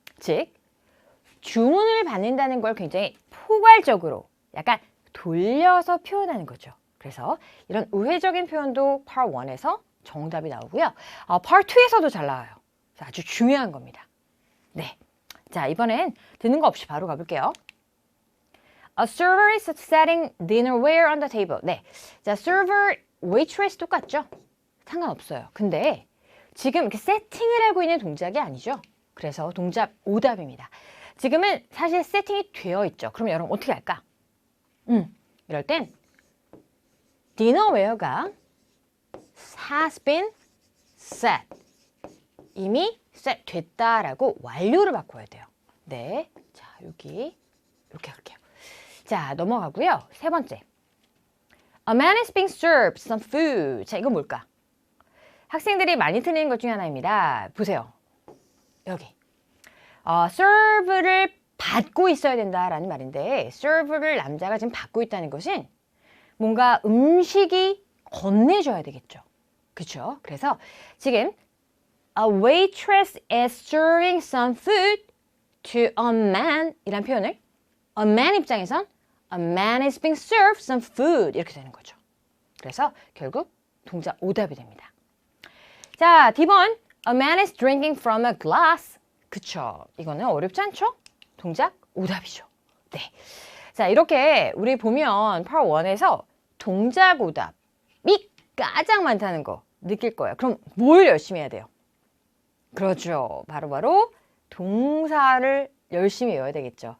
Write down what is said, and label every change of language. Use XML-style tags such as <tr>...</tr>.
<ko>즉, 주문을 받는다는 걸 굉장히 포괄적으로 약간 돌려서 표현하는 거죠. 그래서 이런 우회적인 표현도 Part 1에서 정답이 나오고요. Part 2에서도 잘 나와요. 아주 중요한 겁니다. 네, 자 이번엔 듣는 거 없이 바로 가볼게요.</ko> <en>A server is setting dinnerware on the table.</en> <ko>네, 자 server, waitress 똑같죠? 상관없어요. 근데 지금 이렇게 세팅을 하고 있는 동작이 아니죠. 그래서 동작 오답입니다. 지금은 사실 세팅이 되어 있죠. 그럼 여러분 어떻게 할까? 이럴 땐</ko> <en>dinnerware가 has been set.</en> <ko>이미 set 됐다라고 완료를 바꿔야 돼요. 네, 자 여기 이렇게 할게요. 자 넘어가고요. 세 번째.</ko> <en>A man is being served some food.</en> <ko>자 이건 뭘까? 학생들이 많이 틀리는 것 중에 하나입니다. 보세요. 여기. serve를 받고 있어야 된다라는 말인데 serve를 남자가 지금 받고 있다는 것은 뭔가 음식이 건네줘야 되겠죠. 그렇죠? 그래서 지금</ko> <en>A waitress is serving some food to a man</en> <ko>이란 표현을 a man 입장에선</ko> <en>A man is being served some food</en> <ko>이렇게 되는 거죠. 그래서 결국 동작 오답이 됩니다. 자, D번</ko> <en>A man is drinking from a glass.</en> <ko>그쵸? 이거는 어렵지 않죠? 동작 오답이죠. 네. 자, 이렇게 우리 보면 Part 1에서 동작 오답이 가장 많다는 거 느낄 거예요. 그럼 뭘 열심히 해야 돼요? 그렇죠. 바로바로 동사를 열심히 외워야 되겠죠.</ko>